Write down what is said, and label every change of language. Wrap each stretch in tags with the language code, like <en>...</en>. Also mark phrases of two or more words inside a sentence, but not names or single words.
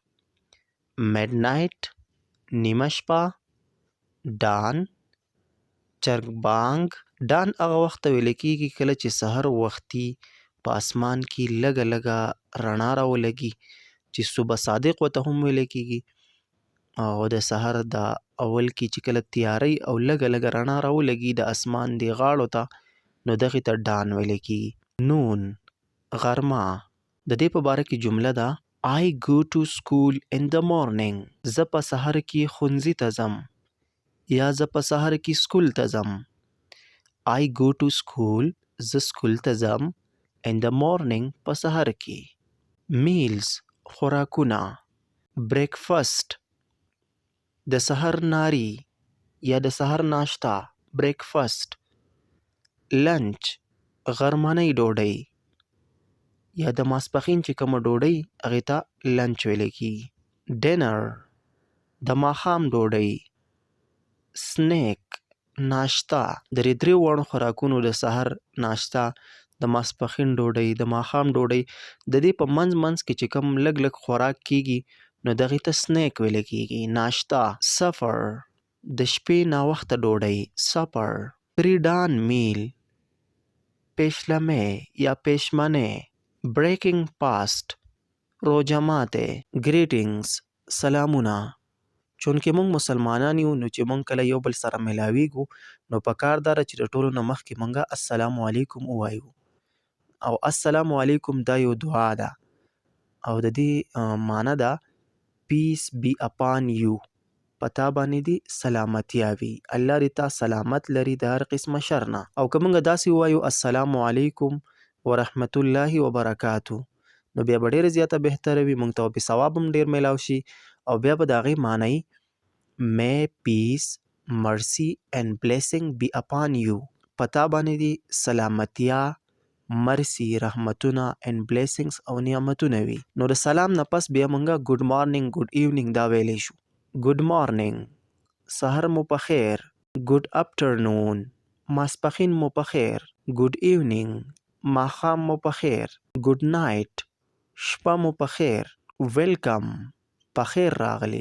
<en>mid night,</en> <ps>نیمه شپه، ډان، چرګ ډان هغه وخت ته ویل کېږي کله چې سحر وختي په اسمان کې لږه لږه رڼا راولګي چې صبح صادق ورته هم ویل کېږي. او د سحر د اول کې چې کله تیارې او لږه لږه رڼا راولګي د اسمان دی غاړو ته، نو دغې ته ډان ویل کېږي. نون غرمه د دې په باره کې جمله ده</ps> <en>I go to school in the morning.</en> <ps>زه په سحر کې ښوونځي ته ځم یا زه په سحر کې سکول ته ځم.</ps> <en>I go to school</en> <ps>زه سکول ته ځم</ps> <en>in the morning</en> <ps>په سحر کې. meals خوراکونه. breakfast د سحر ناری یا د سحر ناشته breakfast. lunch غرمنۍ ډوډۍ یا د ماسپښین چې کومه ډوډۍ هغې ته لنچ ویلی کېږي. ډینر د ماښام ډوډۍ. سنیک ناشته د دریو واړو خوراکونو د سحر ناشته، د ماسپښین ډوډۍ، د ماښام ډوډۍ، د دې په منځ کې چې کوم لږ لږ خوراک کېږي نو دغې ته سنیک ویلی کېږي، ناشته. سفر د شپې ناوخته ډوډۍ سپر.</ps> <en>pre dawn meal</en> <ps>پیشلمې یا پیشمنې.</ps> <en>breaking fast</en> <ps>روژه ماتې. greetings سلامونه. چونکې موږ مسلمانان یو نو چې موږ کله یو بل سره ملاویږو نو پکار دا ده چې د ټولو نه مخکې موږ</ps> <ar>السلام علیکم</ar> <ps>ووایو. او</ps> <ar>السلام علیکم</ar> <ps>دا یو دعا ده او د دې معنی ده</ps> <en>peace be upon you.</en> <ps>پتا باندې دې سلامتیا وي، الله دې تا سلامت لري د هر قسمه شر نه. او که موږ داسې ووایو</ps> <ar>السلام علیکم ورحمت الله وبرکاتو</ar> <ps>نو بیا به ډېره زیاته بهتره وي، موږ ته به ثواب هم ډېر میلاو شي. او بیا به د هغې معنی</ps> <en>may peace mercy and blessing be upon you.</en> <ps>پتا باندې دې سلامتیا، مرسی، رحمتونه</ps> <en>and blessings</en> <ps>او نعمتونه وي. نو د سلام نه پس بیا موږ</ps> <en>good morning good evening</en> <ps>دا ویلی شو.</ps> <en>good morning</en> <ps>سحر مو په خیر.</ps> <en>good afternoon</en> <ps>ماسپښین مو په خیر.</ps> <en>good evening</en> <ps>ماښام مو په خیر.</ps> <en>good night</en> <ps>شپه مو په خیر. ویلکم په خیر راغلی.</ps>